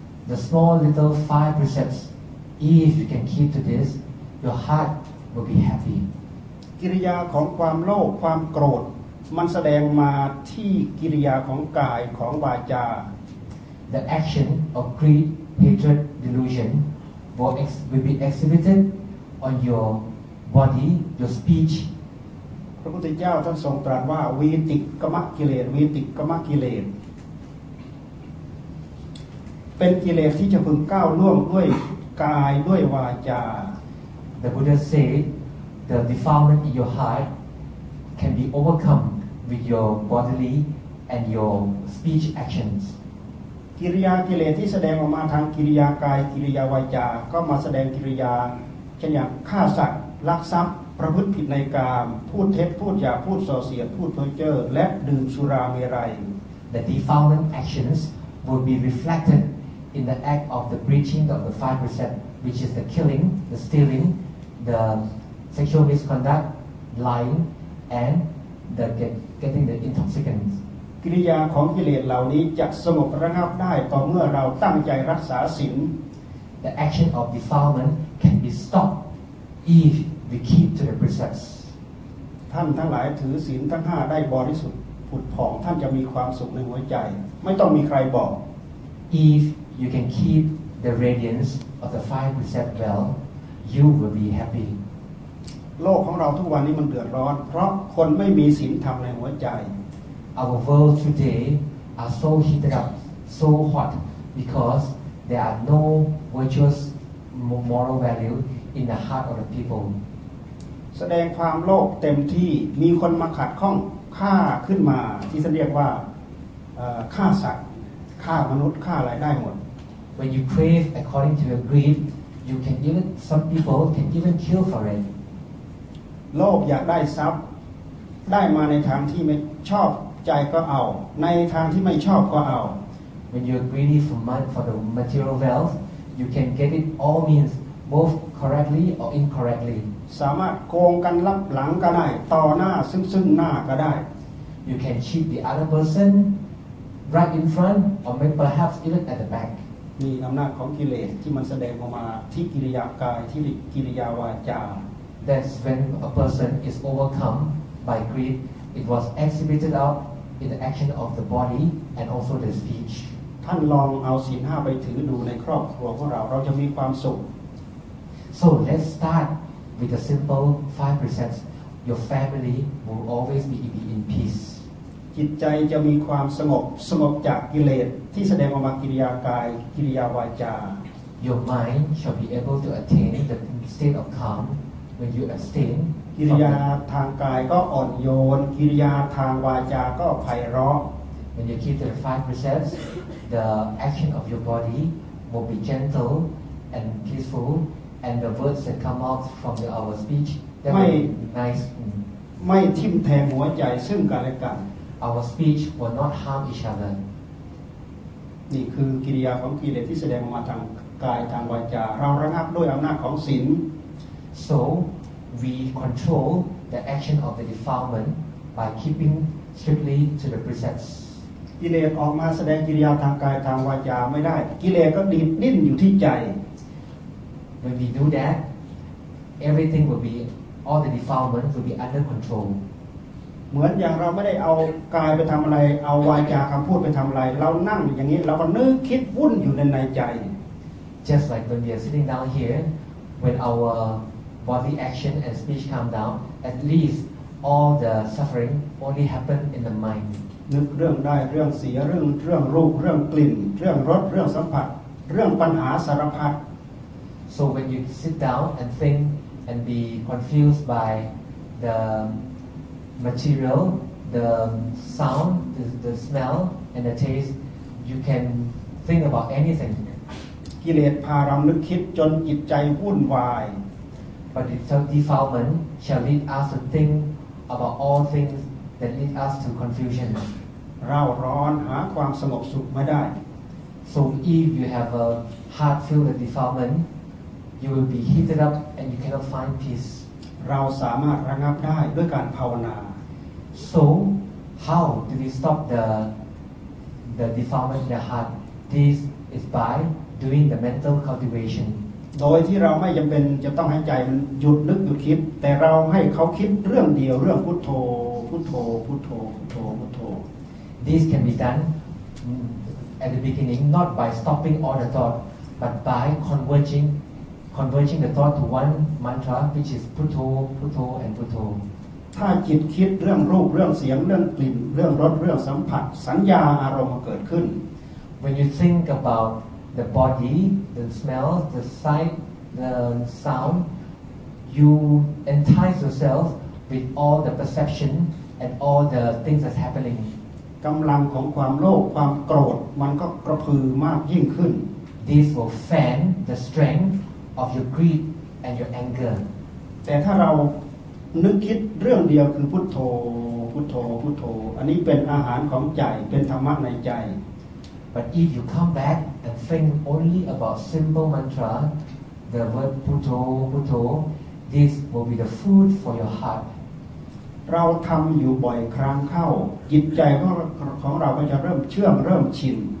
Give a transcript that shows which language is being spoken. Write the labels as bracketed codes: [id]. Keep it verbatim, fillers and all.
[en] The small little five precepts, if you can keep to this, your heart. will be happy [th] กิริยาของความโลภความโกรธมันแสดงมาที่กิริยาของกายของวาจา [en] The action of greed, hatred, delusion will, ex- will be exhibited on your body, your speech [th] พระพุทธเจ้าท่านทรงตรัสว่าวีติกมกิเลสวีติกมกิเลสเป็นกิเลสที่จะพึงก้าวล่วงด้วยกายด้วยวาจา [en] The Buddha said the defilement in your heart can be overcome with your bodily and your speech actions. [th] กิริยากิเลสที่แสดงออกมาทางกิริยากายกิริยาวาจาก็มาแสดงกิริยาเช่นอย่างฆ่าสัตว์ลักทรัพย์ประพฤติผิดในกามพูดเท็จพูดหยาบพูดส่อเสียดพูดเพ้อเจ้อและดื่มสุราเมรัย [en] The defilement actions will be reflected in the act of the breaching of the five precepts, which is the killing, the stealing. The sexual misconduct, lying, and the get, getting the intoxicants. [th] กิริยาของกิเลสเหล่านี้จะสงบระงับได้ต่อเมื่อเราตั้งใจรักษาศีล [en] The action of defilement can be stopped if we keep to the precepts. [th] ท่านทั้งหลายถือศีลทั้งห้าได้บริสุทธิ์ผุดผ่องท่านจะมีความสุขในหัวใจไม่ต้องมีใครบอก [en] If you can keep the radiance of the five precepts well, you will be happy. [th] โลกของเราทุกวันนี้มันเดือดร้อนเพราะคนไม่มีศีลธรรมในหัวใจ [en] Our world today are so heated up, so hot, because there are no virtuous moral value in the heart of the people. [th] แสดงความโลภเต็มที่มีคนมาขัดข้องฆ่าขึ้นมาที่เรียกว่าฆ่าสัตว์ฆ่ามนุษย์ฆ่าอะไรได้หมด [en] When you crave according to your greed, you can even some people can even kill for it. [th] โลภอยากได้ทรัพย์ได้มาในทางที่ไม่ชอบใจก็เอาในทางที่ไม่ชอบก็เอา [en] When you're greedy for money for the material wealth, you can get it all means both correctly or incorrectly. [th] สามารถโกงกันลับหลังก็ได้ต่อหน้าซึ่งซึ่งหน้าก็ได้ [en] You can cheat the other person right in front or maybe perhaps even at the back. [th] มีอำนาจของกิเลสที่มันแสดงออกมาที่กิริยากายที่กิริยาวาจา [en] That's when a person is overcome by greed. It was exhibited out in the action of the body and also the speech. [th] ท่านลองเอาศีลห้าไปถือดูในครอบครัวของเราเราจะมีความสุข [en] So let's start with the simple five precepts. Your family will always be in peace. [th] จิตใจจะมีความสงบสงบจากกิเลสที่แสดงออกมากิริยากายกิริยาวาจา [en] Your mind shall be able to attain the state of calm when you abstain. [th] กิริยาทางกายก็อ่อนโยนกิริยาทางวาจาก็ไพเราะ [en] When you keep the five precepts, the action of your body will be gentle and peaceful, and the words that come out from the, our speech that will be nice. [th] ไม่ทิ่มแทงหัวใจซึ่งกันและกัน [en] Our speech will not harm each other. [th] นี่คือกิริยาของกิเลสที่แสดงออกมาทางกายทางวาจาเราระงับด้วยอำนาจของศีล [en] So. We control the action of the defilement by keeping strictly to the precepts. [th] กิเลสออกมาแสดงกิริยาทางกายทางวาจาไม่ได้กิเลสก็ดิ้นดิ้นอยู่ที่ใจ [en] When we do that, everything will be all the defilement will be under control. [th] เหมือนอย่างเราไม่ได้เอากายไปทำอะไรเอาวาจาคำพูดไปทำอะไรเรานั่งอย่างนี้เราก็นึกคิดวุ่นอยู่ในในใจ [en] Just like when we are sitting down here, when our body action and speech calm down, at least all the suffering only happen in the mind. [th] นึกเรื่องได้เรื่องเสียเรื่องเรื่องรูปเรื่องกลิ่นเรื่องรสเรื่องสัมผัสเรื่องปัญหาสารพัด [en] So when you sit down and think and be confused by the material, the sound, the, the smell and the taste, you can think about anything. [th] กิเลสพาเรานึกคิดจนจิตใจวุ่นวาย [en] But the defilement shall lead us to think about all things that lead us to confusion. [th] เราร้อนหาความสงบสุขไม่ได้ [en] So if you have a heart filled with defilement, you will be heated up and you cannot find peace. [th] เราสามารถระงับได้ด้วยการภาวนา [en] So how do we stop the the defilement in the heart? This is by doing the mental cultivation. [th] โดยที่เราไม่จำเป็นจะต้องให้ใจมันหยุดนึกหยุดคิดแต่เราให้เขาคิดเรื่องเดียวเรื่องพุทโธพุทโธพุทโธพุทโธพุทโธ [en] This can be done at the beginning not by stopping all the thought but by converging converging the thought to one mantra which is พุทโธพุทโธ and พุทโธ [th] ถ้าจิตคิดเรื่องรูปเรื่องเสียงเรื่องกลิ่นเรื่องรสเรื่องสัมผัสสัญญาอารมณ์เกิดขึ้น [en] When you think about the body, the smell, the sight, the sound, you entice yourself with all the perception and all the things that's happening. [th] กำลังของความโลภความโกรธมันก็กระพือมากยิ่งขึ้น [en] This will fan the strength of your greed and your anger. [th] แต่ถ้าเรานึกคิดเรื่องเดียวคือพุทโธพุทโธพุทโธอันนี้เป็นอาหารของใจเป็นธรรมะในใจ [en] But if you come back and think only about simple mantra, the word Putho, Putho, this will be the food for your heart. [th] เราทำอยู่บ่อยครั้งเข้าจิตใจของของเราก็จะเริ่มเชื่อมเริ่มชิน